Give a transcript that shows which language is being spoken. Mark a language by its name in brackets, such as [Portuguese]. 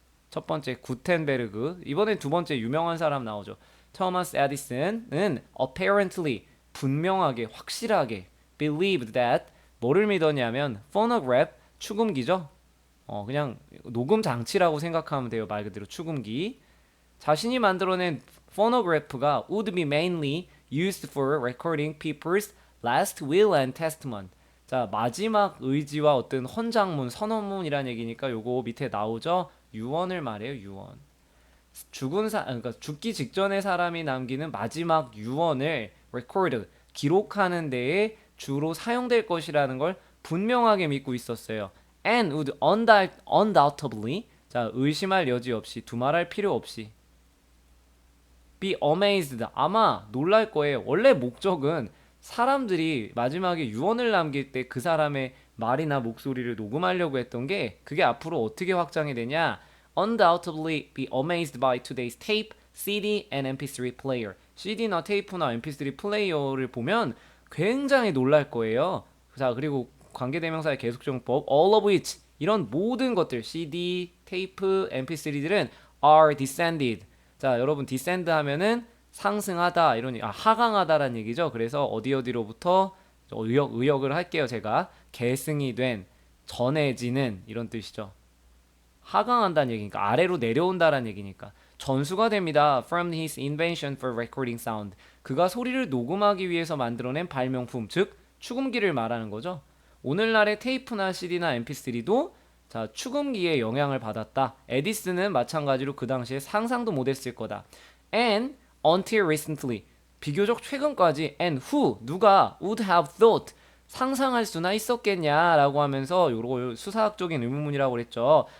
[Korean] 첫 번째 구텐베르그, 이번엔 두 번째 유명한 사람 나오죠. 토마스 에디슨은 [English] apparently [Korean] 분명하게 확실하게 [English] believed that [Korean] 뭐를 믿었냐면 phonograph 축음기죠. 그냥 녹음 장치라고 생각하면 돼요. 말 그대로 축음기. 자신이 만들어낸 [English] phonograph가 would be mainly used for recording people's last will and testament. [Korean] 자, 마지막 의지와 어떤 헌장문, 선언문이란 얘기니까 요거 밑에 나오죠. 유언을 말해요. 유언. 그러니까 죽기 직전에 사람이 남기는 마지막 유언을 record, 기록하는 데에 주로 사용될 것이라는 걸 분명하게 믿고 있었어요. [English] And would undoubtedly, [Korean] 자, 의심할 여지 없이, 두말할 필요 없이 [English] be amazed, [Korean] 아마 놀랄 거예요. 원래 목적은 사람들이 마지막에 유언을 남길 때 그 사람의 말이나 목소리를 녹음하려고 했던 게 그게 앞으로 어떻게 확장이 되냐? [English] Undoubtedly be amazed by today's tape, CD and MP3 player. [Korean] CD나 테이프나 MP3 플레이어를 보면 굉장히 놀랄 거예요. 자, 그리고 관계대명사의 계속정법 [English] all of which, [Korean] 이런 모든 것들 CD, 테이프, MP3들은 [English] are descended. [Korean] 자, 여러분 descend 하면은 상승하다 이런 하강하다라는 얘기죠. 그래서 어디로부터 의역을 할게요. 제가 계승이 된, 전해지는 이런 뜻이죠. 하강한다는 얘기니까 아래로 내려온다라는 얘기니까 전수가 됩니다. [English] From his invention for recording sound. [Korean] 그가 소리를 녹음하기 위해서 만들어낸 발명품, 즉 축음기를 말하는 거죠. 오늘날의 테이프나 CD나 MP3도 자, 축음기에 영향을 받았다. 에디슨은 마찬가지로 그 당시에 상상도 못했을 거다. [English] And until recently, [Korean] 비교적 최근까지 [English] and who, [Korean] 누가 [English] would have thought, [Korean] 상상할 수나 있었겠냐라고 하면서 요거 수사학적인 의문문이라고 그랬죠.